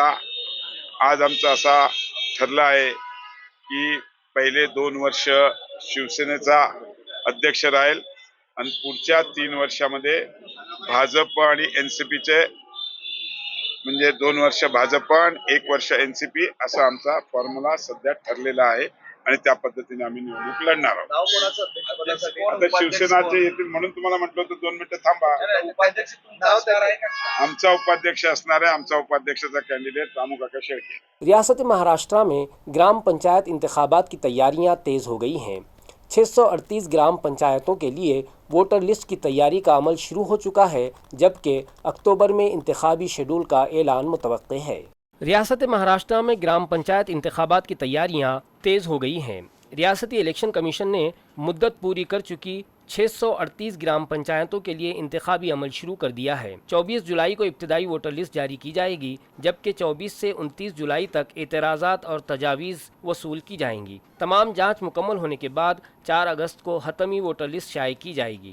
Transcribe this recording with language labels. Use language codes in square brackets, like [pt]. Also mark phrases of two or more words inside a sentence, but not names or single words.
[mr] आज आमचा असा ठरला आहे की पहिले 2 वर्ष शिवसेनेचा अध्यक्ष राहील आणि पुढच्या 3 वर्षामध्ये भाजप आणि NCPचे म्हणजे 2 वर्ष भाजप आणि 1 वर्ष NCP असा आमचा फॉर्म्युला सध्या ठरलेला आहे आणि त्या पद्धतीने आम्ही निवडणूक लढणार आहोत। आता शिवसेनाचे येतील म्हणून तुम्हाला म्हटलं होतं 2 मिनिटं थांबा। आमचा उपाध्यक्ष असणार आहे, आमचा उपाध्यक्षाचा कैंडिडेट रामू काका शेळके। [ur] ریاست مہاراشٹرا میں گرام پنچایت انتخابات کی تیاریاں تیز ہو گئی ہیں۔ 638 گرام پنچایتوں کے لیے [en] voter list [ur] کی تیاری کا عمل شروع ہو چکا ہے، جبکہ اکتوبر میں انتخابی شیڈول کا اعلان متوقع ہے۔ ریاست مہاراشٹرا میں گرام پنچایت انتخابات کی تیاریاں تیز ہو گئی ہیں۔ ریاستی [en] election commission [ur] نے مدت پوری کر چکی 638 گرام پنچایتوں کے لیے انتخابی عمل شروع کر دیا ہے. 24 جولائی کو ابتدائی [en] voter list [ur] جاری کی جائے گی، جبکہ 24 سے 29 جولائی تک اعتراضات اور تجاویز وصول کی جائیں گی. تمام جانچ مکمل ہونے کے بعد 4 اگست کو حتمی [en] voter list [ur] شائع کی جائے گی.